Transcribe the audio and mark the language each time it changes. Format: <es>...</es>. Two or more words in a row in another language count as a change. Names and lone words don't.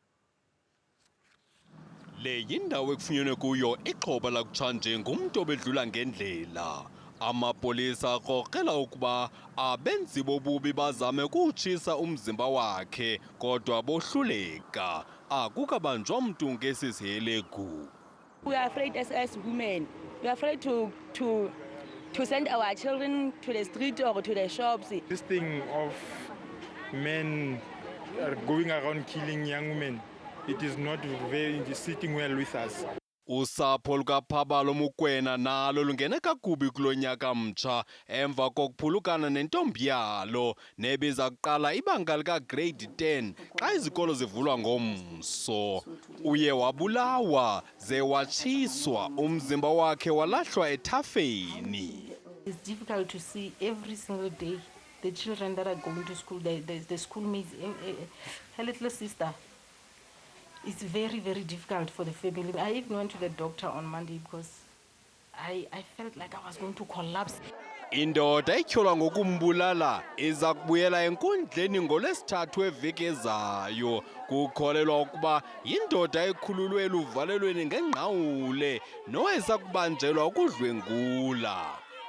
<xh>Le yindawo ekufunyenwe kuyo ixhoba lakutshanje ngumntu obedlula ngendlela. Amapolisa akrokrela ukuba abenzi bobubi bazame ukutshisa umzimba wakhe kodwa bohluleka. Akukabanjwa mntu ngesi sihelegu.</xh> <en>We are afraid as women. We are afraid to send our children to the street or to the shops. This thing of men going around killing young women, it is not very sitting well with us.</en> <xh>Usapho lukaphabalo Mukwena nalo lungene kakubi kulo nyaka mtsha emva kokuphulukana nentombi yalo nebiza kuqala ibanga lika grade 10 xa izikolo zivulwa ngomso. Uye wabulawa ze watshiswa umzimba wakhe walahlwa ethafeni.</xh> <en>It's difficult to see every single day the children that are going to school, the schoolmates, her little sister. It's very, very difficult for the family. I even went to the doctor on Monday because I felt like I was going to collapse.</en> <xh>Indoda etyholwa ngokumbulala iza kubuyela enkundleni ngoLwesithathu eveki ezayo. Kukholelwa ukuba yindoda ekhululwe eluvalelweni ngengqawule noeza kubanjelwa ukudlwengula.</xh>